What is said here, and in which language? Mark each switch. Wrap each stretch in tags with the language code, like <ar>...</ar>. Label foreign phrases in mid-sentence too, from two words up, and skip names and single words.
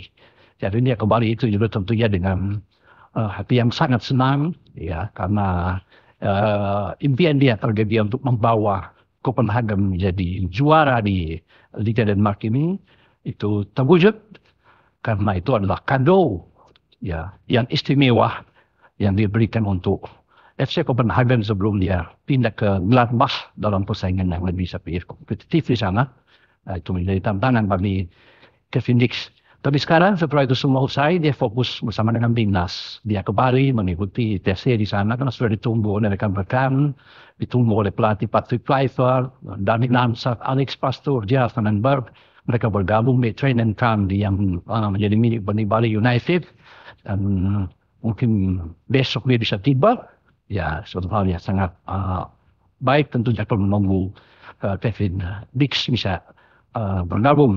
<id>Jadi dia ke Bali itu juga tentunya dengan hati yang sangat senang ya, karena impian dia, target dia untuk membawa Copenhagen menjadi juara di Liga Denmark ini itu terwujud, karena itu adalah kado ya yang istimewa yang diberikan untuk FC Copenhagen sebelum dia pindah ke Gladbach dalam persaingan yang lebih kompetitif di sana. Itu menjadi tantangan bagi Kevin Dix. Tapi sekarang setelah itu semua usai, dia fokus bersama dengan timnas. Dia ke Bali mengikuti TC di sana karena sudah ditunggu oleh rekan-rekan, ditunggu oleh pelatih Patrick Kluivert, Danny Namsar, Alex Pastoor, Gerard van den Berg. Mereka bergabung di</id> <en>training camp</en> <id>yang menjadi milik Bali United, dan mungkin besok dia bisa tiba. Ya, suatu hal yang sangat baik tentunya kalau menunggu Kevin Dix bisa bergabung.</id>